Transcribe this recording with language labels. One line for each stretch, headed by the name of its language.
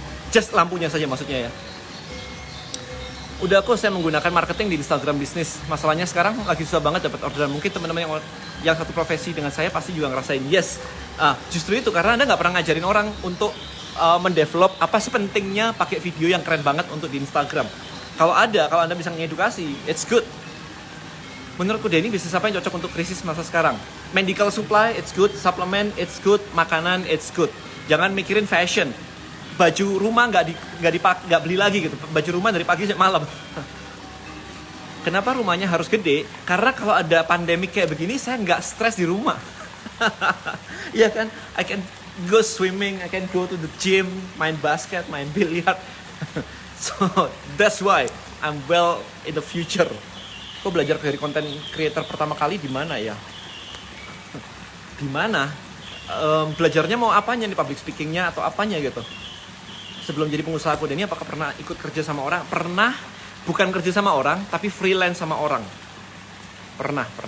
Indonesian: Just lampunya saja maksudnya ya. Udah kok saya menggunakan marketing di Instagram bisnis. Masalahnya sekarang lagi susah banget dapat orderan. Mungkin teman-teman yang satu profesi dengan saya pasti juga ngerasain. Yes, justru itu karena Anda nggak pernah ngajarin orang untuk mendevelop apa sih pentingnya pakai video yang keren banget untuk di Instagram. Kalau Anda bisa ngedukasi,
English: it's good.
Indonesian: Menurutku Denny, bisnis apa yang cocok untuk krisis masa sekarang?
English: Medical supply, it's good.
Indonesian: Suplemen,
English: it's good.
Indonesian: Makanan, it's good. Jangan mikirin fashion. Baju rumah nggak beli lagi gitu. Baju rumah dari pagi sampai malam. Kenapa rumahnya harus gede? Karena kalau ada pandemik kayak begini, saya nggak stres di rumah. Iya kan?
English: I can go swimming, I can go to the gym,
Indonesian: main basket, main biliar.
English: So that's why I'm well in the future.
Indonesian: Kok belajar dari konten creator pertama kali di mana ya? Di mana? Belajarnya mau apanya nih, public speakingnya atau apanya gitu? Sebelum jadi pengusaha kode ini, apakah pernah ikut kerja sama orang? Pernah, bukan kerja sama orang, tapi freelance sama orang. Pernah.